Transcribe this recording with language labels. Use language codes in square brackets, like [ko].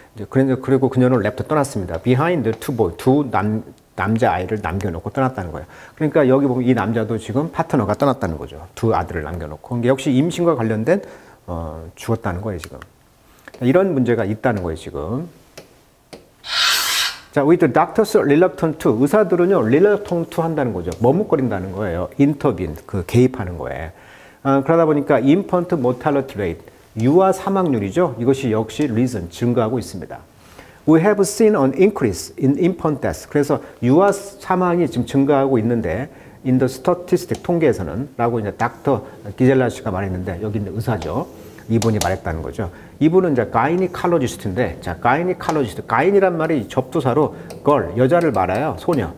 [ko] 그리고 그녀는 랩터 떠났습니다. [en] Behind two boys, [ko] 남자 아이를 남겨놓고 떠났다는 거예요. 그러니까 여기 보면 이 남자도 지금 파트너가 떠났다는 거죠. 두 아들을 남겨놓고. 그러니까 역시 임신과 관련된 죽었다는 거예요 지금. 이런 문제가 있다는 거예요 지금. [en] 자, with the doctors reluctant to, [ko] 의사들은요 [en] reluctant to [ko] 한다는 거죠. 머뭇거린다는 거예요. intervene, 그 개입하는 거예요. 그러다 보니까 [en] infant mortality rate, [ko] 유아 사망률이죠. 이것이 역시 reason, 증가하고 있습니다. [en] We have seen an increase in infant deaths. [ko] 그래서 유아 사망이 지금 증가하고 있는데 [en] in the statistic, [ko] 통계에서는 라고 이제 닥터 기젤라 씨가 말했는데 여기 있는 의사죠. 이분이 말했다는 거죠. 이분은 이제 가이니칼로지스트인데, 자, 가이니칼로지스트, 가인이란 말이 접두사로 걸, 여자를 말아요. 소녀.